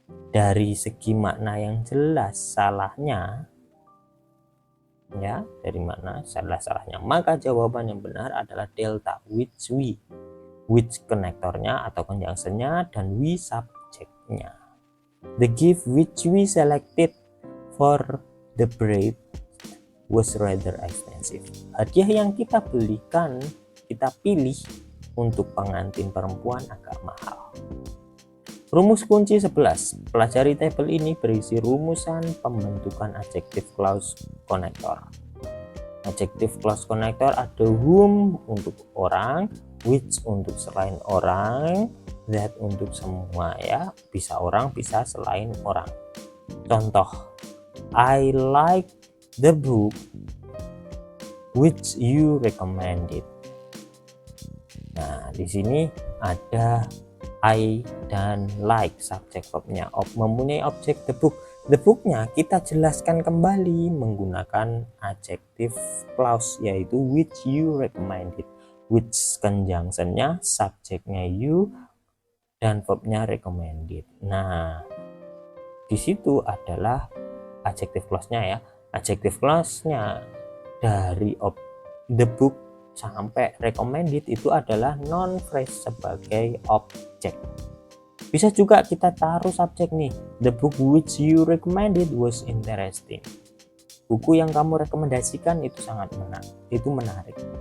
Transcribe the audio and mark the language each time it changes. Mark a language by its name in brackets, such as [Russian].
[Indonesian] dari segi makna yang jelas salahnya, ya, dari mana salahnya, maka jawaban yang benar adalah delta, which konektornya atau conjunctionnya, dan we subjeknya. [English] The gift which we selected for the bride was rather expensive. [Indonesian] Hadiah yang kita pilih untuk pengantin perempuan agak mahal. Rumus kunci 11. Pelajari tabel ini berisi rumusan pembentukan adjective clause connector. Adjective clause connector ada whom untuk orang, which untuk selain orang, that untuk semua, ya, bisa orang bisa selain orang. Contoh, [English] I like the book which you recommended. [Indonesian] Nah, di sini ada I dan like subjek verbnya, mempunyai objek the book. The booknya kita jelaskan kembali menggunakan adjective clause, yaitu [English] which you recommended, [Indonesian] which conjunctionnya, subjeknya you, dan verbnya recommended. Nah, di situ adalah adjective clause-nya, ya. Adjective clause-nya dari the book sampai recommended itu adalah non phrase sebagai objek. Bisa juga kita taruh subjek nih, [English] the book which you recommended was interesting. [Indonesian] Buku yang kamu rekomendasikan itu sangat menarik.